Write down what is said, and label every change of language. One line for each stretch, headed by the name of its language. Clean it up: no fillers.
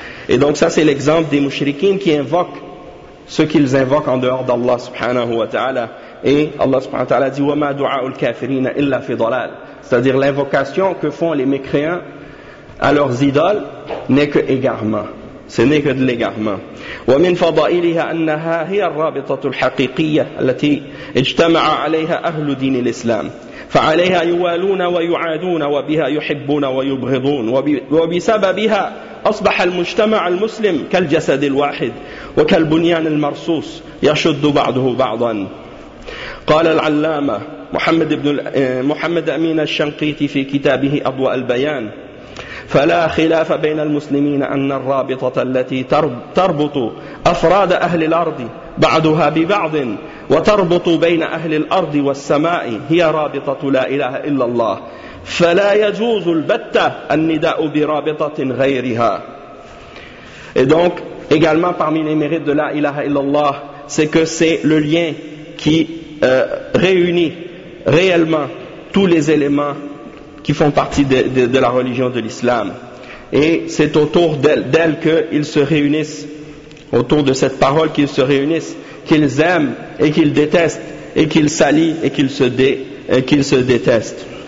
French: Et donc ça c'est l'exemple des mushrikins qui invoquent ce qu'ils invoquent en dehors d'Allah subhanahu wa ta'ala. Et Allah subhanahu wa ta'ala dit,
Arabic: وَمَا دُعَاءُ الْكَافِرِينَ إِلَّا فِي ضَلَالٍ.
French: C'est-à-dire l'invocation que font les mécréants à leurs idoles n'est que égarement. Ce n'est que de l'égarement.
Arabic: ومن فضائلها أنها هي الرابطة الحقيقية التي اجتمع عليها أهل دين الإسلام فعليها يوالون ويعادون وبها يحبون ويبغضون وبسببها أصبح المجتمع المسلم كالجسد الواحد وكالبنيان المرصوص يشد بعضه بعضا قال العلامة محمد أمين الشنقيطي في كتابه أضواء البيان فلا خلاف بين المسلمين أن الرابطة التي تربط أفراد أهل الأرض بعضها ببعض وتربط بين أهل الأرض والسماء هي رابطة لا إله إلا الله، فلا يجوز البتة النداء برابطة غيرها.
French: Et donc, également parmi les mérites de la ilaha illallah, c'est que c'est le lien qui réunit réellement tous les éléments qui font partie de la religion de l'islam. Et c'est autour d'elle qu'ils se réunissent, autour de cette parole qu'ils se réunissent, qu'ils aiment et qu'ils détestent, et qu'ils s'allient et qu'ils se détestent.